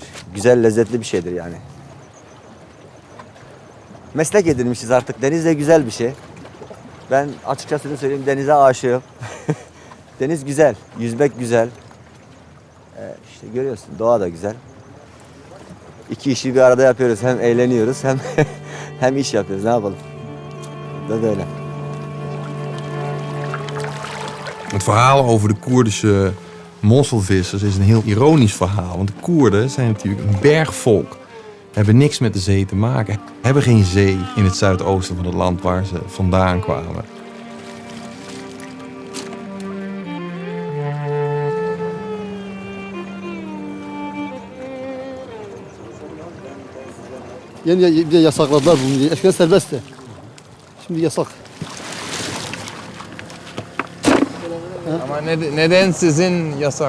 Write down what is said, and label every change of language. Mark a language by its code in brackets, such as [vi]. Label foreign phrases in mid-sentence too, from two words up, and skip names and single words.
[tr] Güzel, lezzetli bir şeydir yani. Meslek edinmişiz artık. Deniz de güzel bir şey. Ben açıkçası söyleyeyim, denize aşığım. Deniz güzel, yüzmek güzel. İşte görüyorsun, doğa da güzel. İki işi bir arada yapıyoruz. Hem eğleniyoruz hem iş yapıyoruz. Ne yapalım? Dat öyle. [nl] Het verhaal over de Koerdische mosselvissers is een heel ironisch verhaal. Want de Koerden zijn natuurlijk een bergvolk. Hebben niks met de zee te maken. Hebben geen zee in het zuidoosten van het land waar ze vandaan kwamen. [tr] Yeni yasakladılar bunu diye. Eskiden serbestti. Şimdi yasak. Ama neden sizin yasak?